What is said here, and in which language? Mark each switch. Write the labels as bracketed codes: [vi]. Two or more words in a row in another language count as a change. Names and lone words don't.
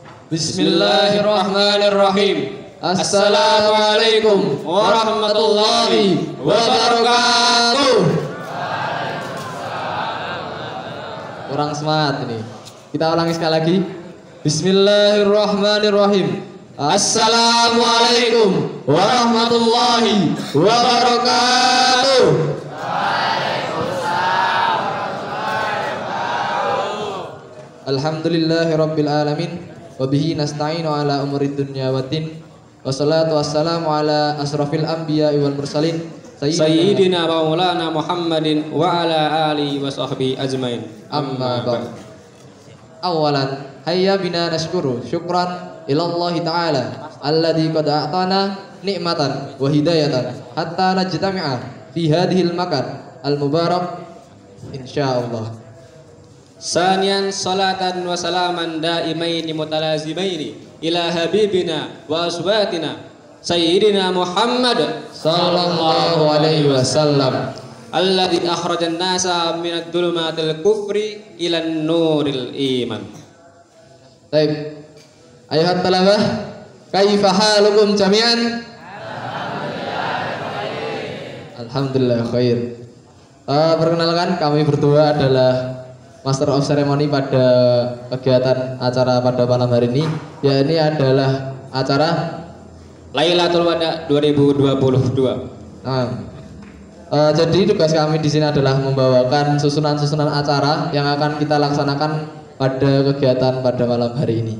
[ar] بسم الله الرحمن الرحيم. السلام عليكم ورحمة الله وبركاته. [id] Kurang semangat ini. Kita ulangi sekali lagi. [ar] بسم الله الرحمن الرحيم. السلام عليكم ورحمة الله وبركاته. الحمد لله رب العالمين. وبه نستعين على أمور الدنيا والدين. والصلاة والسلام على أشرف الأنبياء والمرسلين سيدنا ومولانا محمد وعلى آله وصحبه أجمعين. أما بعد. أولا هيا بنا نشكر شكرا إلى الله تعالى الذي قد أعطانا نعمة وهداية حتى نجتمع في هذا المكان المبارك إن شاء الله. ثانيا صلاة وسلاما دائمين متلازمين إلى حبيبنا وأسوتنا سيدنا محمد صلى الله عليه وسلم الذي أخرج الناس من ظلمات الكفر إلى نور الإيمان. [id] Baik. [ar] أيها الطلبة، كيف حالكم جميعا? الحمد لله خير. [id] Perkenalkan, kami berdua adalah [en] Master of Ceremony [id] pada kegiatan acara pada malam hari ini. Ya, ini adalah acara Lailatul Wada 2022. Jadi tugas kami di sini adalah membawakan susunan-susunan acara yang akan kita laksanakan pada kegiatan pada malam hari ini.